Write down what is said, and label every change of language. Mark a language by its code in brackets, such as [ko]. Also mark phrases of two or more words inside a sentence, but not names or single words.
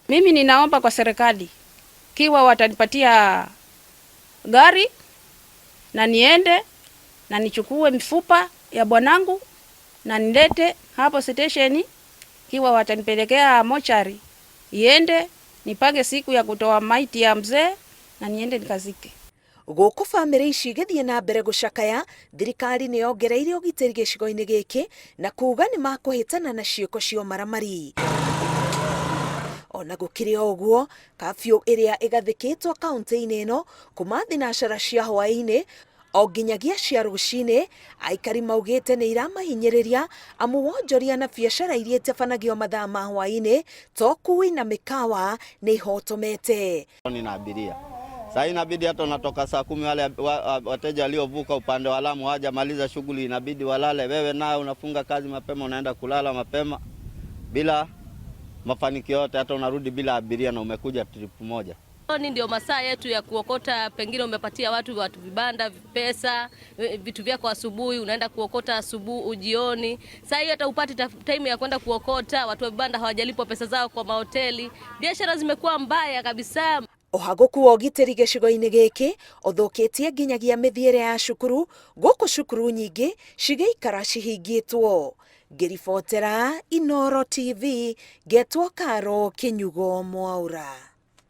[sw] Mimi ninaomba kwa serikali kiwa watanipatia gari na niende na nichukue mifupa ya bwanangu na nilete hapo station, kiwa watanipelekea mochari iende nipange siku ya kutoa maiti ya mzee na niende nikazike. [ki] Gũkũ bamĩrĩ ici igĩthiĩ na mbere gũcakaya, thirikari nĩ yongereire ũgitĩri gĩcigo-inĩ gĩkĩ na kuuga nĩ makũhĩtana na ciĩko cia ũmaramari. Ona gũkĩrĩ o ũguo, kabiũ ĩrĩa ĩgathĩkĩtwo kaunti-inĩ ĩno kuma thinacara cia hwaĩ-inĩ o nginyagia cia rũcinĩ, aikari maugĩte nĩ iramahinyĩrĩria amu wonjoria na biacara iria itabanagio mathaa ma hwaĩ-inĩ to kui na mikawa nĩ ihotomete. [sw] Nina abiria. Sasa inabidi hata unatoka saa 10 wale wateja waliovuka upande wa Lamu hawajamaliza shughuli, inabidi walale. Wewe naye unafunga kazi mapema, unaenda kulala mapema bila mafanikio yote, hata unarudi bila abiria na umekuja trip moja. Ni ndio masaa yetu ya kuokota, pengine umepatia watu vibanda, pesa, vitu vyako asubuhi, unaenda kuokota asubuhi jioni. Sasa hiyo hata upati time ya kwenda kuokota, watu wa vibanda hawajalipwa pesa zao kwa mahoteli. Biashara zimekuwa mbaya kabisa. [ki] Ũhagũku wa ũgitĩri gĩcigo-inĩ gĩkĩ ũthũkĩtie nginyagia mĩthiĩre ya cukuru, gũkũ cukuru nyingĩ cigĩikara cihingĩtwo. Ngĩribotera Inooro TV, ngetwo Karo Kĩnyugo Mwaura.